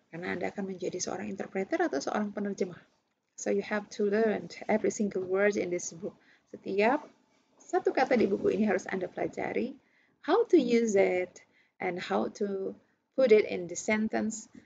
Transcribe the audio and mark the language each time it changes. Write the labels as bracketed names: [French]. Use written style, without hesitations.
[Indonesian] Karena Anda akan menjadi seorang interpreter atau seorang penerjemah. [English] So you have to learn every single word in this book. [Indonesian] Setiap satu kata di buku ini harus Anda pelajari. [English] How to use it and how to put it in the sentence.